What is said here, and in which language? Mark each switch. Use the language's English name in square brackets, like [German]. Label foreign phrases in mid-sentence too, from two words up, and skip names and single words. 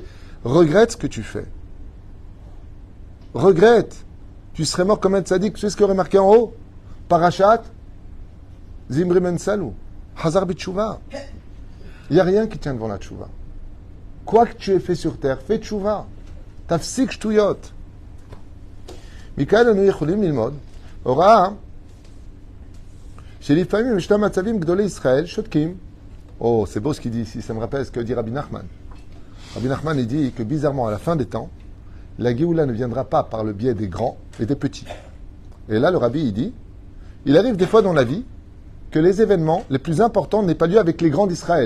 [French] Regrette ce que tu fais. Regrette. Tu serais mort comme un tzaddik. Tu sais ce qu'il aurait marqué en haut? Parachat Zimri men salou. [Hebrew] חזר בתשובה. [French] Il n'y a rien qui tient devant la tshuva. Quoi que tu aies fait sur terre, fais tshuva. [Hebrew] תפסיק שטויות. מכאן אנו יכולים ללמוד הוראה שלפעמים ישנם מצבים גדולי ישראל שותקים. [French] Oh, c'est beau ce qu'il dit ici, ça me rappelle ce que dit Rabbi Nachman. Rabbi Nachman, il dit que bizarrement, à la fin des temps, la Géoula ne viendra pas par le biais des grands et des petits. Et là, le Rabbi, il dit, il arrive des fois dans la vie que les événements les plus importants n'aient pas lieu avec les grands d'Israël.